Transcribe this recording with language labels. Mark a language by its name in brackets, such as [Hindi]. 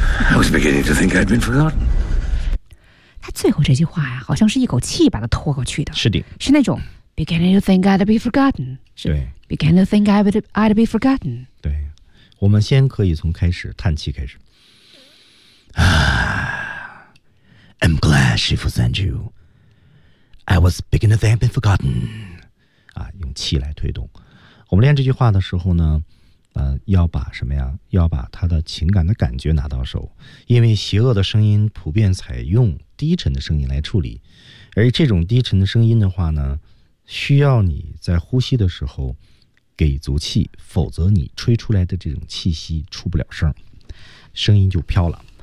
[English] I was beginning to think I'd been forgotten. [Chinese] 他最后这句话呀，好像是一口气把它拖过去的。是的，是那种 [English] beginning to think I'd be forgotten。 [Chinese] 对， [English] beginning to think I'd be forgotten。 [Chinese] 对，我们先可以从开始叹气开始。 [English] I'm glad she sent you. I was beginning to think I'd been forgotten. [Chinese] 啊，用气来推动。我们练这句话的时候呢，要把什么呀？要把他的情感的感觉拿到手，因为邪恶的声音普遍采用低沉的声音来处理，而这种低沉的声音的话呢，需要你在呼吸的时候给足气，否则你吹出来的这种气息出不了声，声音就飘了。